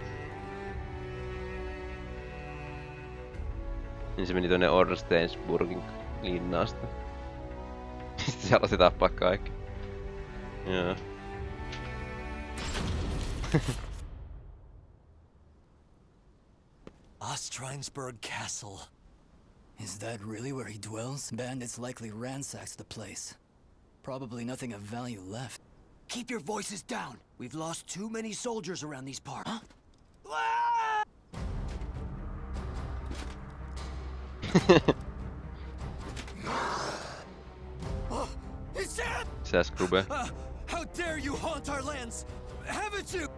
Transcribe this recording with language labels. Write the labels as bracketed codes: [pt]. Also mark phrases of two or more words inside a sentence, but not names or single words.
[fi] Niin se meni tonne Orsteinsburgin linnasta. Sitten se aloitti tappaa kaikki. Joo. [en] Ostrheinsburg Castle. Is that really where he dwells? Bandits likely ransacked the place. Probably nothing of value left. Keep your voices down. We've lost too many soldiers around these parts. Huh? It's him! Says Grube. How dare you haunt our lands? Haven't you?